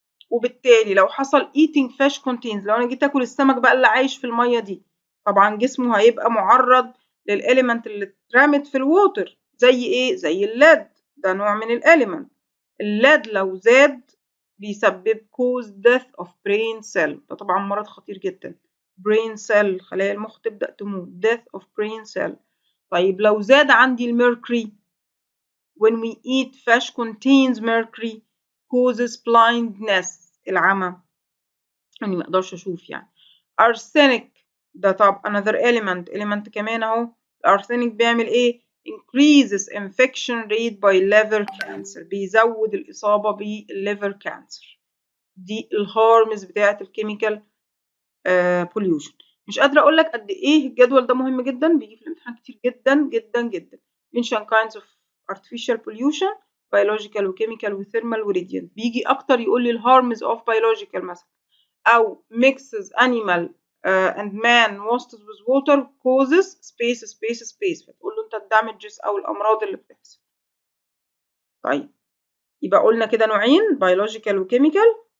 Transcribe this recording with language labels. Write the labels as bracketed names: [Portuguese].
[Arabic] وبالتالي لو حصل [English] eating fish contains، [Arabic] لو انا جيت اكل السمك بقى اللي عايش في المية دي، طبعا جسمه هيبقى معرض للإليمنت اللي اترمت في الووتر، زي ايه؟ زي الليد، ده نوع من الإليمنت. الليد لو زاد بيسبب [English] cause death of brain cell، [Arabic] ده طبعا مرض خطير جدا. [English] brain cell [Arabic] خلايا المخ تبدأ تموت، [English] death of brain cell. [Arabic] طيب لو زاد عندي الميركوري [English] when we eat fish contains mercury causes blindness [Arabic] العمى، يعني ما اقدرش اشوف يعني. arsenic ده طب [English] another element [Arabic] كمان اهو. الارسنك بيعمل ايه؟ [English] increases infection rate by liver cancer، [Arabic] بيزود الإصابة بالليفر كانسر. دي الهارمز بتاعة الكيميكال pollution. مش قادرة أقول لك قد إيه الجدول ده مهم جدا، بيجي في الامتحان كتير جدا جدا جدا. [English] mention kinds of artificial pollution biological وchemical وthermal وراديانت. [Arabic] بيجي أكتر يقول لي الهارمز [English] of biological [Arabic] مثلا، أو [English] mixes animal and man wastes with water causes space [Arabic] فتقول له أنت الدامجز أو الأمراض اللي بتحصل. طيب يبقى قلنا كده نوعين biological وchemical.